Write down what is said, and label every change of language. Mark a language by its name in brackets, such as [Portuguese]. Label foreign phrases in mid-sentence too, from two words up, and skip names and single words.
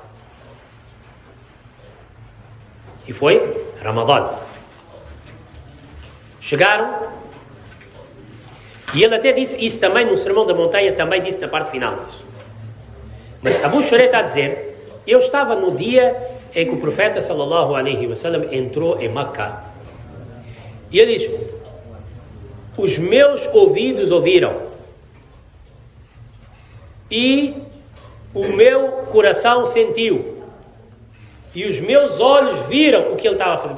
[Portuguese] Chegaram, e ele até disse isso também no Sermão da Montanha, também disse na parte final disso. Mas Abu Shurayh está a dizer, eu estava no dia em que o profeta [Arabic] صلى الله عليه وسلم [Portuguese] entrou em Meca. E ele diz, os meus ouvidos ouviram, e o meu coração sentiu, e os meus olhos viram o que ele estava a fazer.